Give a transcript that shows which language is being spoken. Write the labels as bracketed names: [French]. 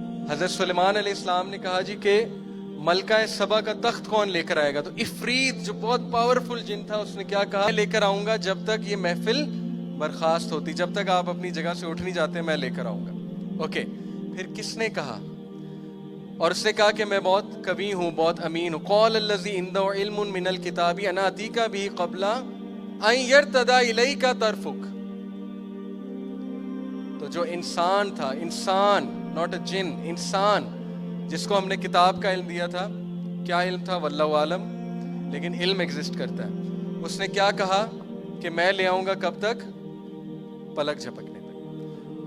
[Urdu] حضرت سلیمان علیہ السلام نے کہا جی کہ ملکہ سبا کا تخت کون لے کر آئے گا؟ تو عفریت جو بہت پاورفل جن تھا اس نے کیا کہا؟ لے کر آؤں گا جب تک یہ محفل برخاست ہوتی، جب تک آپ اپنی جگہ سے اٹھ نہیں جاتے میں لے کر آؤں گا. اوکے، پھر کس نے کہا؟ اور اس نے کہا کہ میں بہت قوی ہوں، بہت امین ہوں. [Arabic] قال الذی عنده علم من الکتاب انا اتیک به قبل ان یرتد الیک طرفک. [Urdu] تو جو انسان تھا، انسان [English] not a [Urdu] جن، انسان جس کو ہم نے کتاب کا علم دیا تھا، کیا علم تھا واللہ عالم، لیکن علم ایگزسٹ کرتا ہے. اس نے کیا کہا کہ میں لے آؤں گا کب تک؟ پلک جھپکنے تک.